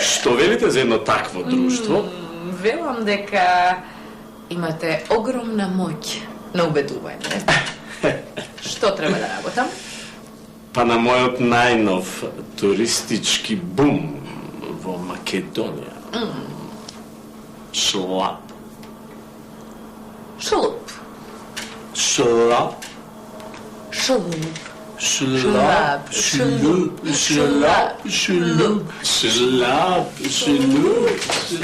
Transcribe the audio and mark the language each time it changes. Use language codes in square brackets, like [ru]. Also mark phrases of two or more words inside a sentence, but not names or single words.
[mk] Што велите за едно такво друштво? Велам дека имате огромна моќ на убедување. Што треба да работам? Па на мојот најнов туристички бум во Македонија. Шлап. Шалуп. Шлап. Шалуп. Шлап. Шлуп. Шлап. Шлуп. Шлап. Шлуп.